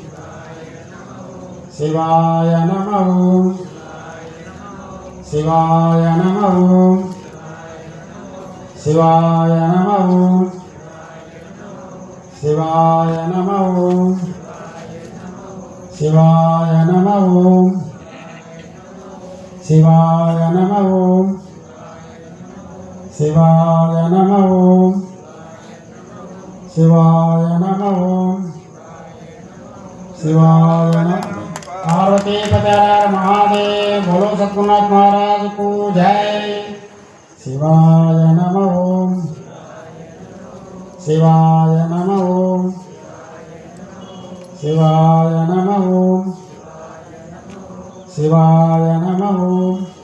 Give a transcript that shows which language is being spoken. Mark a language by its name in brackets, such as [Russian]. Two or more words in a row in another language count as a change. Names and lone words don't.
[Sanskrit] శివాయ నమ ఓం శివాయ నమ ఓం శివాయ నమ ఓం శివాయ నమ ఓం శివాయ నమ ఓం శివాయ నమ ఓం శివాయ నమ ఓం శివాయ నమ ఓం శివాయ నమ [Hindi] पार्वती पति महादेव बोलो सतगुरुनाथ महाराज को जय [Sanskrit] शिवाय नम ओम शिवाय नम ओम शिवाय नम ओम शिवाय नम ओम